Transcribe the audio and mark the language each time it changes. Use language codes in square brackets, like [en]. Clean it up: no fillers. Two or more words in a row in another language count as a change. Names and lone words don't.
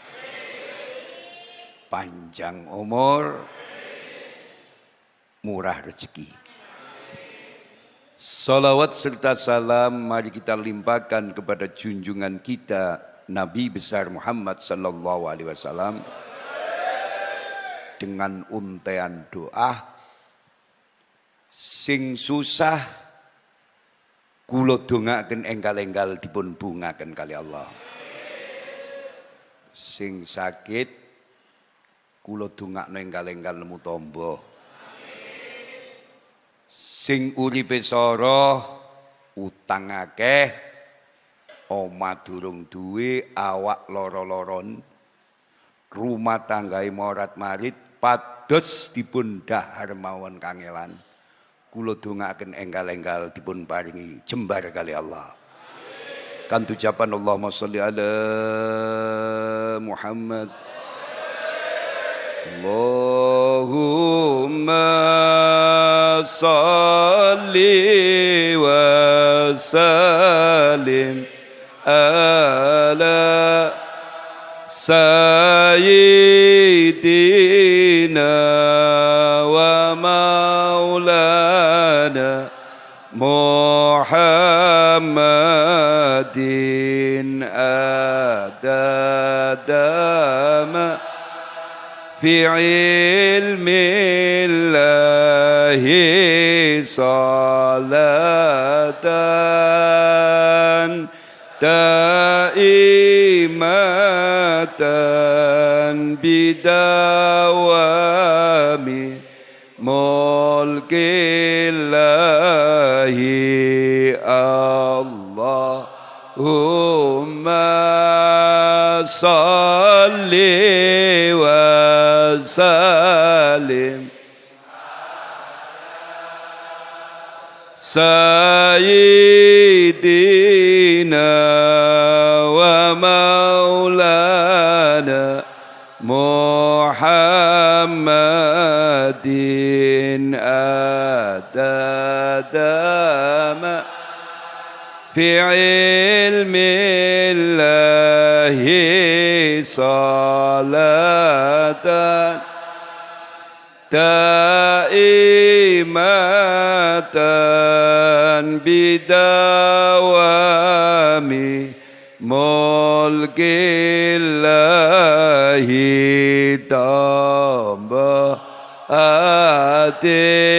[id] Panjang umur, murah rezeki. Salawat serta salam mari kita limpahkan kepada junjungan kita Nabi besar Muhammad [ar] صلى الله عليه وسلم [id] dengan untaian doa. [jv] Sing susah kula dongaaken enggal-enggal dipun bungaken kali Allah. Sing sakit kula dongakno enggal-enggal nemu tamba. Sing uripe sara utang akeh, omah durung duwe, awak lara-laron, rumah tanggae morat-marit, pados dipun dahar mawon kangelan. Kula dongaaken enggal-enggal dipun paringi jembar kali Allah. Kanthi ucapan [ar] اللهم صل على محمد. اللهم صل وسلم على سيدنا ومولانا محمد عدد ما في علم الله صلاة دائمة بدوام ملك الله اللهم صل وسلم سيدنا ومولانا محمد عدد ما في علم الله صلاة دائمة بدوام ملك الله [jv] tambah ati